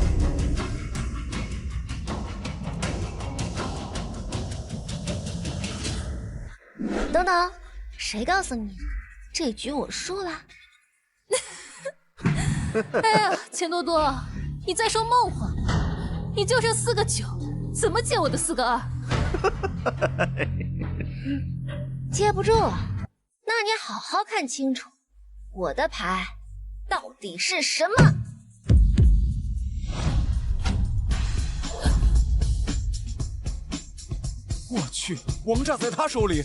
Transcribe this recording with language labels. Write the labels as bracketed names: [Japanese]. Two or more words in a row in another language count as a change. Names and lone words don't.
[Chinese] 等等，誰告訴你這局我輸了？哎呀，錢多多，你在說夢話？你就剩 4個9，怎麼接我的4個2？接不住，那你好好看清楚，我的牌到底是什麼？我去，王炸在他手裡。